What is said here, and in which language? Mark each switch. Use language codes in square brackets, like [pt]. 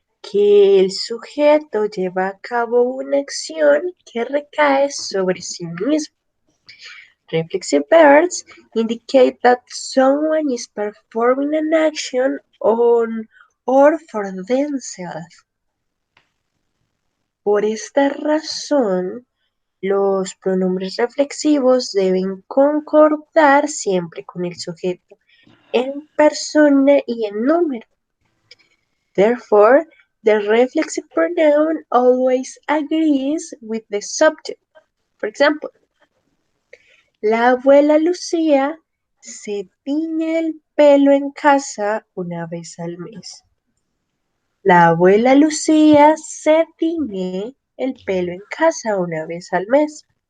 [es] que el sujeto lleva a cabo una acción que recae sobre sí mismo. [en] Reflexive verbs indicate that someone is performing an action on or for themselves. [es] Por esta razón, los pronombres reflexivos deben concordar siempre con el sujeto en persona y en número. [en] Therefore, the reflexive pronoun always agrees with the subject. For example, [es] la abuela Lucía se tiñe el pelo en casa una vez al mes. La abuela Lucía se tiñe el pelo en casa una vez al mes.